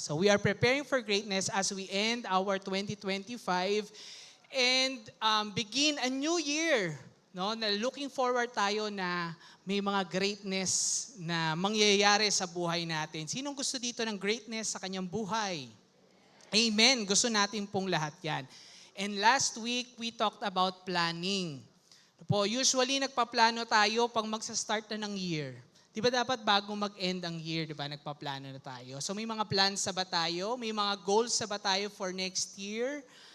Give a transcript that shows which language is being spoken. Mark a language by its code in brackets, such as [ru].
[en] So we are preparing for greatness as we end our 2025 and begin a new year. No? [tl] Na looking forward tayo na may mga greatness na mangyayari sa buhay natin. Sinong gusto dito ng greatness sa kanyang buhay? Amen. Gusto natin pong lahat yan. [en] And last week, we talked about planning. [tl] Usually, nagpaplano tayo pag magsa-start na ng year. Di ba dapat bago mag-end ang year, di ba, nagpaplano na tayo? So may mga plans sa ba tayo? May mga goals sa ba tayo [en] for next year?